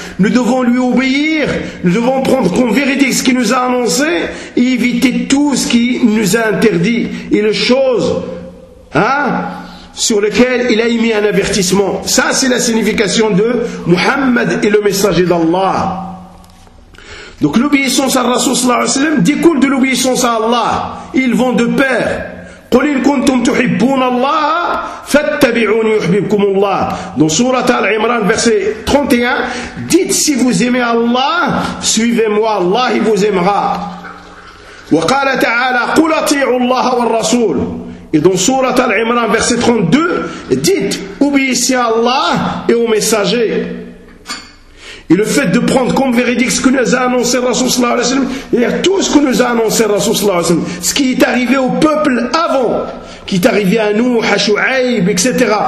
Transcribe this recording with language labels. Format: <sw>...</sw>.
<fr>Nous devons lui obéir. Nous devons prendre comme véridique ce qu'il nous a annoncé et éviter tout ce qui nous a interdit et les choses, hein, sur lesquelles il a émis un avertissement. Ça, c'est la signification de Mohammed et le messager d'Allah. Donc l'obéissance à Rasoul sallallahu alayhi wa sallam découle de l'obéissance à Allah. Ils vont de pair.</fr> <ar>قل إن كنتم تحبون الله فاتبعوني يحببكم الله.</ar> <fr>Dans Surah Al-Imran, verset 31, dites si vous aimez Allah, suivez-moi, Allah vous aimera.</fr> <ar>وقال تعالى قل أطيعوا الله والرسول.</ar> <fr>Et dans Surah Al-Imran, verset 32, dites obéissez à Allah et au messager. Et le fait de prendre comme véridique ce que nous a annoncé Rasoul sallallahu alayhi wa sallam, et tout ce que nous a annoncé Rasoul sallallahu alayhi wa sallam, ce qui est arrivé au peuple avant, qui est arrivé à nous, à Shu'aib, etc.</fr>